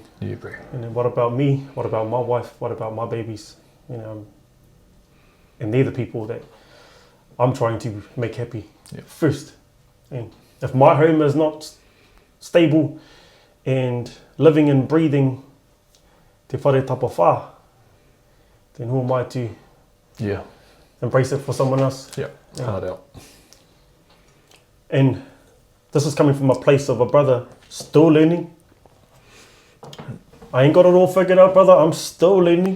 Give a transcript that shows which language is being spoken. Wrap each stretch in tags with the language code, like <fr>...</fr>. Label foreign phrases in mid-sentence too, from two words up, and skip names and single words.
<en>Yeah, bro. And then what about me? What about my wife? What about my babies? You know, and they're the people that I'm trying to make happy first. And if my home is not stable and living and breathing</en> <mi>te whare tapa whā,</mi> <en>then who am I to embrace it for someone else? Yeah. Hard out. And this is coming from a place of a brother still learning. I ain't got it all figured out, brother. I'm still learning.</en>